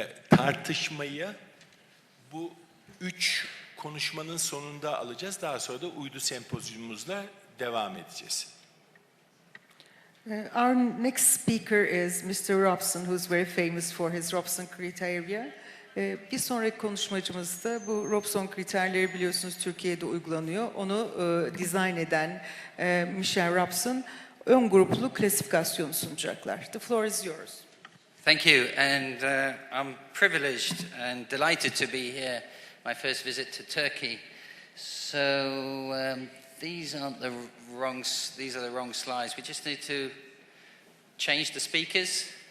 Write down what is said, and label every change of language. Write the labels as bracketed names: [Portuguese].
[Turkish] Tartışmayı bu 3 konuşmanın sonunda alacağız. Daha sonra da uydu sempozyumumuzla devam edeceğiz. [English] Our next speaker is Mr. Robson, who's very famous for his Robson criteria. [Turkish] Bir sonraki konuşmacımız da bu Robson kriterleri biliyorsunuz Türkiye'de uygulanıyor. Onu dizayn eden Michel Robson ön gruplu klasifikasyonu sunacaklar. [English] The floor is yours. Thank you, and I'm privileged and delighted to be here. My first visit to Turkey. So these are the wrong slides. We just need to change the speakers.